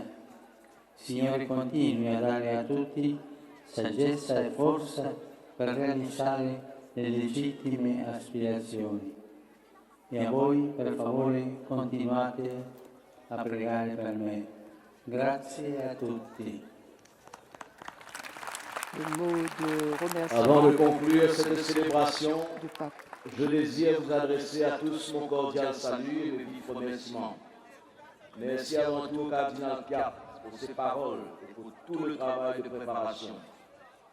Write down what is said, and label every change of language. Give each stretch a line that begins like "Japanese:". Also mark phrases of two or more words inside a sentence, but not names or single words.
Italian: Signore, continui a dare a tutti saggezza e forza per realizzare le legittime aspirazioni. E a voi, per favore, continuate a pregare per me. Grazie a tutti.
French: Avant de conclure cette célébration, je désire vous adresser à tous mon cordial salut et mes vifs remerciements. Merci avant tout au cardinal Piat pour ses paroles et pour tout le travail de préparation.